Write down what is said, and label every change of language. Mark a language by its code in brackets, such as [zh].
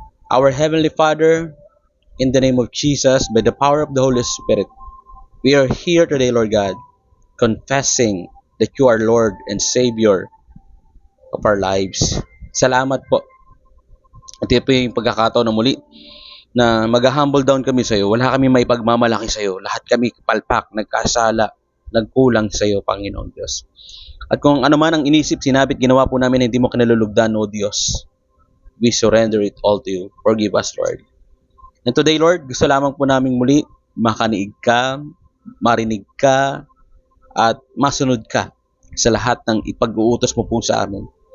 [en] Our Heavenly Father, in the name of Jesus, by the power of the Holy Spirit, we are here today, Lord God, confessing that you are Lord and Savior of our lives. [tl] Salamat po. At ito po yung pagkakataon na muli na mag-humble down kami sa iyo. Wala kami may pagmamalaki sa iyo. Lahat kami palpak, nagkasala, nagkulang sa iyo, Panginoon Diyos. At kung ano man ang inisip, sinabit, ginawa po namin, hindi mo kinalulugdan, O Diyos. [en] We surrender it all to you. Forgive us, Lord. And today, Lord, [tl] gusto lamang po namin muli makaniig ka, marinig ka, at masunod ka sa lahat ng ipag-uutos mo po sa amin.